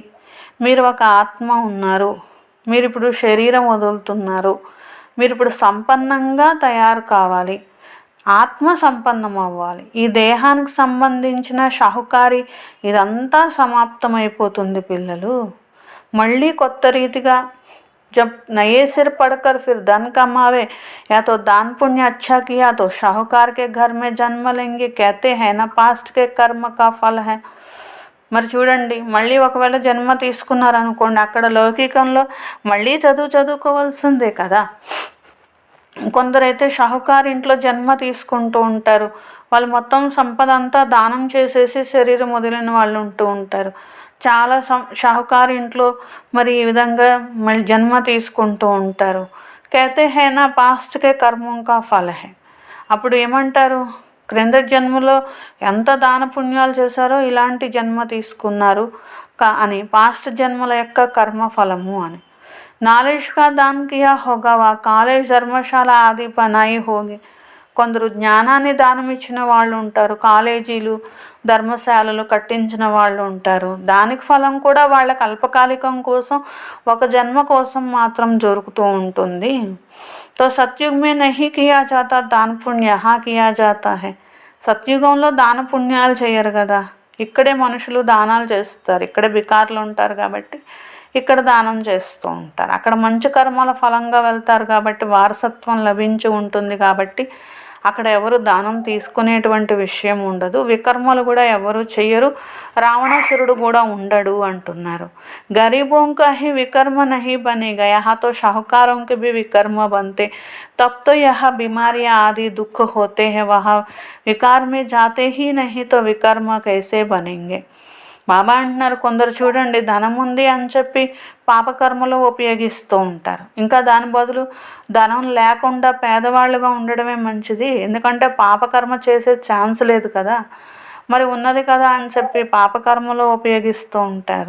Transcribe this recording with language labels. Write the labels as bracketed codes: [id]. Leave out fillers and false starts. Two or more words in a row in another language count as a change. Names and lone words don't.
[te] మీరు ఒక ఆత్మ ఉన్నారు, మీరు ఇప్పుడు శరీరం వదులుతున్నారు. మీరు ఇప్పుడు సంపన్నంగా తయారు కావాలి, ఆత్మ సంపన్నం అవ్వాలి. ఈ దేహానికి సంబంధించిన షాహుకారి ఇదంతా సమాప్తమైపోతుంది పిల్లలు. మళ్ళీ కొత్త రీతిగా [hi] जब नए सिर पढ़कर फिर धन कमावे या तो दान पुण्य अच्छा किया तो शाहूकार के घर में जन्म लेंगे, कहते हैं ना पास्ट के कर्म का फल है. [te] మరి చూడండి మళ్ళీ ఒకవేళ జన్మ తీసుకున్నారనుకోండి అక్కడ లౌకికంలో మళ్ళీ చదువుకోవాల్సిందే కదా. కొందరైతే షాహుకారు ఇంట్లో జన్మ తీసుకుంటూ ఉంటారు. వాళ్ళు మొత్తం సంపద అంతా దానం చేసేసి శరీరం వదిలిన వాళ్ళు ఉంటూ ఉంటారు. చాలా షాహుకారు ఇంట్లో మరి ఈ విధంగా మళ్ళీ జన్మ తీసుకుంటూ ఉంటారు. [hi] कहते हैं ना पास्ट के कर्मों का फल है. [te] అప్పుడు ఏమంటారు? క్రింద జన్మలో ఎంత దాన పుణ్యాలు చేశారో ఇలాంటి జన్మ తీసుకున్నారు అని, పాస్ట్ జన్మల యొక్క కర్మ ఫలము అని. [hi] नॉलेज का दान किया होगा वा कॉलेज धर्मशाला आदि बनाई होगी. [te] కొందరు జ్ఞానాన్ని దానం ఇచ్చిన వాళ్ళు ఉంటారు, కాలేజీలు ధర్మశాలలు కట్టించిన వాళ్ళు ఉంటారు. దానికి ఫలం కూడా వాళ్ళకి అల్పకాలికం కోసం, ఒక జన్మ కోసం మాత్రం జరుగుతూ ఉంటుంది. [hi] तो सतयुग में नहीं किया जाता दान पुण्य यहाँ किया जाता है. [te] సత్యుగంలో దాన పుణ్యాలు చేయరు కదా, ఇక్కడే మనుషులు దానాలు చేస్తారు. ఇక్కడే బికార్లు ఉంటారు కాబట్టి ఇక్కడ దానం చేస్తూ ఉంటారు. అక్కడ మంచి కర్మల ఫలంగా వెళ్తారు కాబట్టి, వారసత్వం లభించి ఉంటుంది కాబట్టి అక్కడ ఎవరు దానం తీసుకునేటువంటి విషయం ఉండదు. వికర్మలు కూడా ఎవరు చెయ్యరు, రావణాసురుడు కూడా ఉండడు అంటున్నారు. [hi] गरीबों का ही विकर्म नहीं बनेगा, यहाँ तो शाहूकारों के भी विकर्म बनते, तब तो यह बीमारियां आदि दुख होते हैं, वहाँ विकार में जाते ही नहीं तो विकर्म कैसे बनेंगे. [te] బాబా అంటున్నారు, కొందరు చూడండి ధనం ఉంది అని చెప్పి పాపకర్మలో ఉపయోగిస్తూ ఉంటారు. ఇంకా దాని బదులు ధనం లేకుండా పేదవాళ్ళుగా ఉండడమే మంచిది, ఎందుకంటే పాపకర్మ చేసే ఛాన్స్ లేదు కదా, మరి ఉన్నది కదా అని చెప్పి పాపకర్మలో ఉపయోగిస్తూ ఉంటారు.